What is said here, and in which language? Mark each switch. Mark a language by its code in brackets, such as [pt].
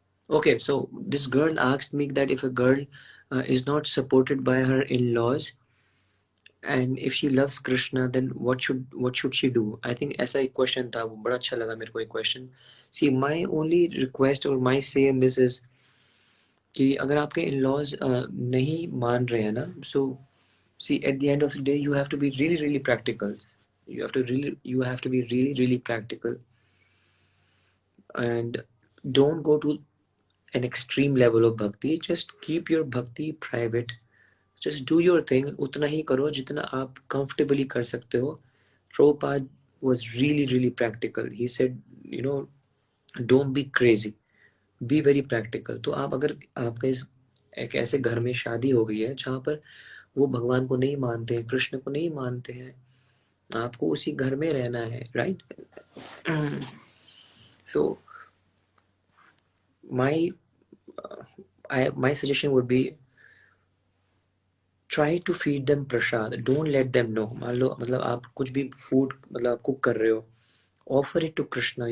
[en] Okay, so this girl asked me that if a girl is not supported by her in-laws and if she loves Krishna, then what should she do? I think [hi] ऐसा एक question था, वो बड़ा अच्छा लगा मेरे को एक question. [en] See, my only request or my say in this is [hi] कि अगर आपके in-laws नहीं मान रहे हैं ना, [en] so see at the end of the day you have to be really really practical. You have to be really really practical and don't go to an extreme level of bhakti. Just keep your bhakti private. Just do your thing. [hi] उतना ही करो जितना आप comfortably कर सकते हो. [en] Prabhupada was really really practical. He said, you know, don't be crazy. Be very practical. [hi] तो आप अगर आपका इस एक ऐसे घर में शादी हो गई है जहाँ पर वो भगवान को नहीं मानते हैं, कृष्ण को नहीं मानते हैं, आपको उसी घर में रहना है, [en] right? So my my suggestion would be try to feed them prasad. Don't let them know. [hi] मान लो मतलब आप कुछ भी food मतलब आप cook कर रहे हो, [en] offer it to Krishna.